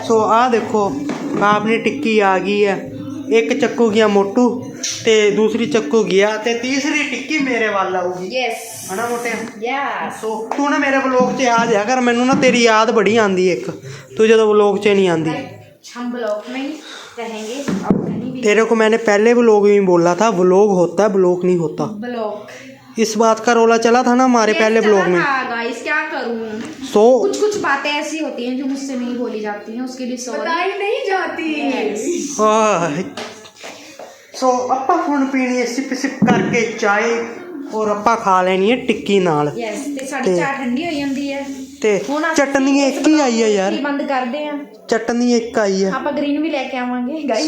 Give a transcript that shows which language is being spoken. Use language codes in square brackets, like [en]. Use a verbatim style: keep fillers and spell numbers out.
[pa] ਸੋ ਆਹ ਦੇਖੋ ਆਪਣੀ ਟਿੱਕੀ ਆ ਗਈ ਹੈ, ਇੱਕ ਚੱਕੂ ਗਿਆ ਮੋਟੂ ਤੇ ਦੂਸਰੀ ਚੱਕੂ ਗਿਆ ਤੇ ਤੀਸਰੀ ਟਿੱਕੀ ਮੇਰੇ ਵੱਲ ਆਊਗੀ [en] yes [pa] ਹਨਾ ਮੋਟੇ। [en] yes [pa] ਸੋ ਤੂੰ ਨਾ ਮੇਰੇ ਵਲੋਗ 'ਚ ਆ ਜਾ ਕਰ, ਮੈਨੂੰ ਨਾ ਤੇਰੀ ਯਾਦ ਬੜੀ ਆਂਦੀ ਇੱਕ, ਤੂੰ ਜਦੋਂ ਵਲੋਗ 'ਚ ਨਹੀਂ ਆਂਦੀ। [hi] हम ब्लॉक में ही रहेंगे और कहीं भी तेरे को मैंने पहले व्लॉग में बोला था व्लॉग होता है व्लॉग नहीं होता, ब्लॉक इस बात का रोला चला था ना हमारे पहले व्लॉग में। गाइस क्या करूं, सो कुछ कुछ बातें ऐसी होती हैं जो मुझसे नहीं बोली जाती हैं, उसके लिए सॉरी। [pa] ਬਤਾਈ ਨਹੀਂ ਜਾਤੀ। ਸੋ ਆਪਾਂ ਹੁਣ ਪੀਣੀ ਹੈ ਸਿਪ ਸਿਪ ਕਰਕੇ ਚਾਏ ਔਰ ਆਪਾਂ ਖਾ ਲੈਣੀ ਹੈ ਟਿੱਕੀ ਨਾਲ यस ਤੇ ਤੇ- ਸਾਡੀ ਚਾਹ ਠੰਡੀ ਹੋਈ ਜਾਂਦੀ ਹੈ ਤੇ ਹੁਣ ਅਸੀਂ ਚਟਨੀ ਇੱਕ ਹੀ ਆਈ ਹੈ ਯਾਰ, ਅਸੀਂ ਬੰਦ ਕਰਦੇ ਆ, ਚਟਨੀ ਇੱਕ ਆਈ ਹੈ। ਆਪਾਂ ਗ੍ਰੀਨ ਵੀ ਲੈ ਕੇ ਆਵਾਂਗੇ ਗਾਇਸ